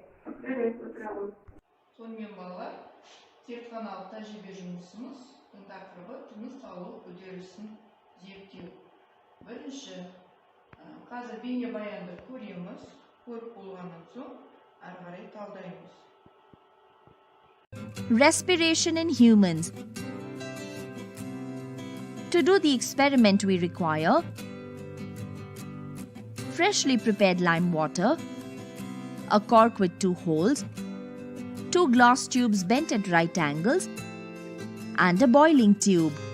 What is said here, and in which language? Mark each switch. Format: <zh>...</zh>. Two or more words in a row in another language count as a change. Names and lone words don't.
<kk>Отыра ғой. Сонымен балалар, зертханалық тәжірибе жұмысымыз тақырыбы тыныс алу үдерісін зерттеу. Бірінші, қазір бейнебаянды көреміз. көріп болғаннан соң ары қарай талдаймыз.</kk> <en>Respiration in humans. To do the experiment, we require freshly prepared lime water, a cork with 2 holes, 2 glass tubes bent at right angles, and a boiling tube.</en>